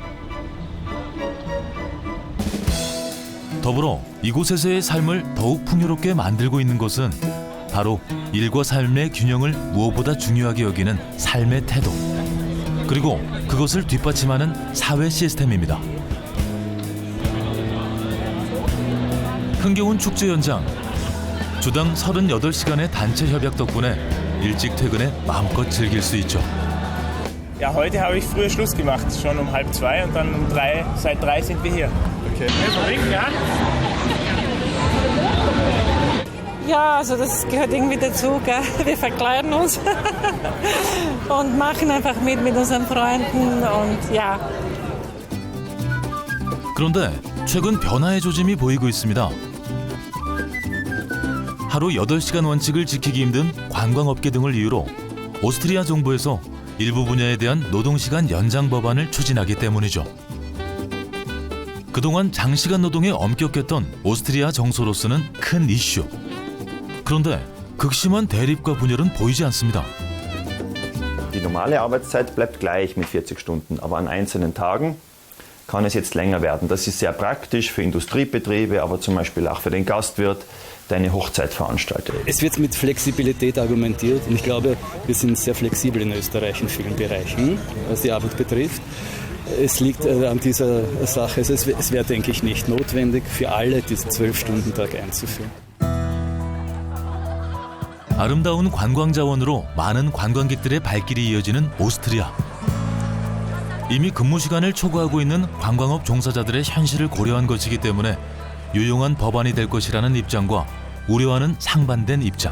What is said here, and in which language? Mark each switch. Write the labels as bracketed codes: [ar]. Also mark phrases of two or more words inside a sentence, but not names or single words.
[ko] 더불어 이곳에서의 삶을 더욱 풍요롭게 만들고 있는 것은 바로 일과 삶의 균형을 무엇보다 중요하게 여기는 삶의 태도, 그리고 그것을 뒷받침하는 사회 시스템입니다. 흥겨운 축제 현장, 주당 38시간의 단체 협약 덕분에 일찍 퇴근해 마음껏 즐길 수 있죠. [de] Ja, heute habe ich früher Schluss gemacht, schon um 1:30 und dann um 3, seit 3 sind wir hier. Okay. Ja? Ja, also das gehört irgendwie dazu, gell? Wir verkleiden uns und machen einfach mit unseren Freunden und ja. [ko] 그런데 최근 변화의 조짐이 보이고 있습니다. 하루 8시간 원칙을 지키기 힘든 관광업계 등을 이유로 오스트리아 정부에서 일부 분야에 대한 노동시간 연장 법안을 추진하기 때문이죠. 그동안 장시간 노동에 엄격했던 오스트리아 정서로서는 큰 이슈. 그런데 극심한 대립과 분열은 보이지 않습니다. [de] Die normale Arbeitszeit bleibt gleich mit 40 Stunden, aber an einzelnen Tagen kann es jetzt länger werden. Das ist sehr praktisch für Industriebetriebe, aber zum Beispiel auch für den Gastwirt, der eine Hochzeit veranstaltet. Es wird mit Flexibilität argumentiert und ich glaube, wir sind sehr flexibel in Österreich in vielen Bereichen, was die Arbeit betrifft. Es liegt an dieser Sache, es wäre, denke ich, nicht notwendig, für alle diesen 12-Stunden-Tag einzuführen. [ko] 아름다운 관광 자원으로 많은 관광객들의 발길이 이어지는 오스트리아. 이미 근무 시간을 초과하고 있는 관광업 종사자들의 현실을 고려한 것이기 때문에 유용한 법안이 될 것이라는 입장과 우려하는 상반된 입장.